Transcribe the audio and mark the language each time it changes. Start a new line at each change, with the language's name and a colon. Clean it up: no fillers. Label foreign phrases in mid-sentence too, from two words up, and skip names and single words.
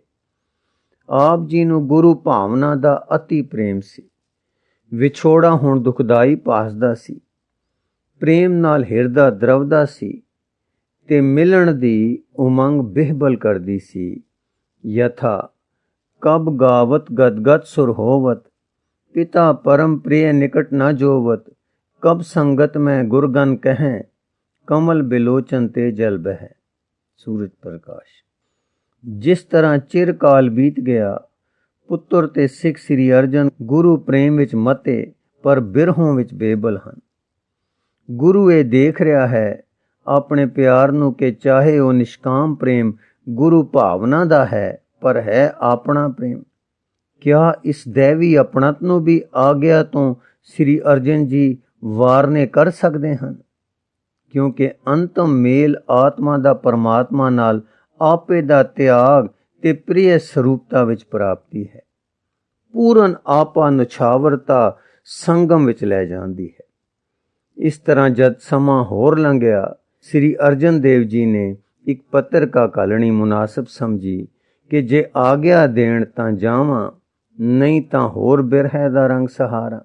Punjabi: ਆਪ ਜੀ ਨੂੰ ਗੁਰੂ ਭਾਵਨਾ ਦਾ ਅਤਿ ਪ੍ਰੇਮ ਸੀ। ਵਿਛੋੜਾ ਹੁਣ ਦੁਖਦਾਈ ਭਾਸਦਾ ਸੀ। ਪ੍ਰੇਮ ਨਾਲ ਹਿਰਦਾ ਦ੍ਰਵਦਾ ਸੀ ਤੇ ਮਿਲਣ ਦੀ ਉਮੰਗ ਬਿਹਬਲ ਕਰਦੀ ਸੀ। ਯਥਾ ਕਬ ਗਾਵਤ ਗਦਗਦ ਸੁਰ ਹੋਵਤ ਪਿਤਾ ਪਰਮ ਪ੍ਰਿਯ ਨਿਕਟ ਨ ਜੋਵਤ, ਕਬ ਸੰਗਤ ਮੇਂ ਗੁਰਗਨ ਕਹੇਂ ਕਮਲ ਬਿਲੋਚਨ ਤੇ ਜਲ ਬਹ। सूरज प्रकाश। ਜਿਸ ਤਰ੍ਹਾਂ ਚਿਰ ਕਾਲ ਬੀਤ ਗਿਆ ਪੁੱਤਰ ਤੇ ਸਿੱਖ ਸ੍ਰੀ ਅਰਜਨ ਗੁਰ ਪ੍ਰੇਮ ਵਿਚ ਮਤੇ ਪਰ ਬਿਰਹੋਂ ਵਿਚ ਬੇਬਲ ਹਨ। ਗੁਰੂ ਯੇ ਦੇਖ ਰਿਹਾ ਹੈ ਆਪਣੇ ਪਿਆਰ ਨੂੰ ਕਿ ਚਾਹੇ ਵੋ ਨਿਸ਼ਕਾਮ ਪ੍ਰੇਮ ਗੁਰੂ ਭਾਵਨਾ ਦਾ ਹੈ ਪਰ ਹੈ ਆਪਣਾ ਪ੍ਰੇਮ। ਕਿਆ ਇਸ ਦੈਵੀ ਅਪਣੱਤ ਨੂੰ ਵੀ ਆਗਿਆ ਤੋਂ ਸ੍ਰੀ ਅਰਜਨ ਜੀ ਵਾਰਨੇ
Hindi: कर सकते हैं,
Punjabi: ਕਿਉਂਕਿ ਅੰਤਮ ਮੇਲ ਆਤਮਾ ਦਾ ਪਰਮਾਤਮਾ ਨਾਲ ਆਪੇ ਦਾ ਤਿਆਗ ਤੇ ਪ੍ਰਿਯ ਸਰੂਪਤਾ ਵਿਚ ਪ੍ਰਾਪਤੀ ਹੈ। ਪੂਰਨ ਆਪਾ ਨਿਛਾਵਰਤਾ ਸੰਗਮ ਵਿਚ ਲੈ ਜਾਂਦੀ ਹੈ। ਇਸ ਤਰ੍ਹਾਂ ਜਦ ਸਮਾਂ ਹੋਰ ਲੰਘਿਆ ਸ੍ਰੀ ਅਰਜਨ ਦੇਵ ਜੀ ਨੇ ਇਕ ਪੱਤ੍ਰਿਕਾ ਘੱਲਣੀ ਮੁਨਾਸਿਬ ਸਮਝੀ ਕਿ ਜੇ ਆਗਿਆ ਦੇਣ ਤਾਂ ਜਾਵਾਂ ਨਹੀਂ ਤਾਂ ਹੋਰ ਬਿਰਹੇ ਦਾ ਰੰਗ ਸਹਾਰਾਂ।